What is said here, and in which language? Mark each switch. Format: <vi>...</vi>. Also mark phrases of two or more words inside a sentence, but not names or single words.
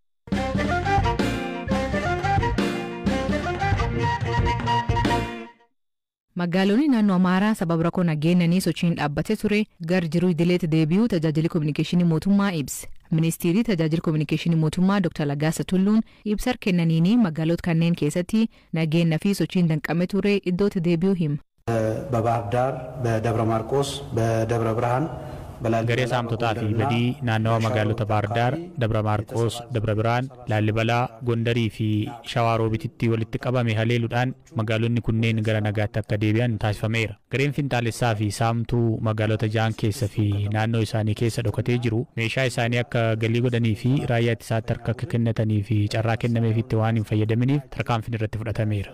<om>Magaalonni naannoo Amaaraa sababa rakkoo nageenyanii sochiin dhaabbatee ture gar jiruu idileetti deebi'uu tajaajilli kominikeeshinii mootummaa ibse. Ministeerri tajaajila kominikeeshinii mootummaa Dr. Lagaasa Tulluun ibsa kennaniin magaalota kanneen keessatti nageenya fi sochiin danqamee ture iddootti deebi'uu hima.</om> <am>በባህር ዳር፣ በደብረ ማርቆስ፣ በደብረ ብርሃን</am> <om>garee saamtotaa fi badii naannawa magaalota Baardaar, Dabra Maarqos, Dabra Biraan, Laallibalaa, Gondarii fi Shawaa Roobititti walitti qabame haleeluudhaan magaalonni kunneen gara nagaatti akka deebi'an taasifameera. Gareen finxaalessaa fi saamtuu magaalota ja'an keessa fi naannoo isaanii keessa dhokatee jiru meeshaa isaanii akka galii godhanii fi raayyaa ittisaatti harka akka kennatanii fi carraa kennameefitti waan hin fayyadaminiif tarkaanfiin irratti fudhatameera.</om>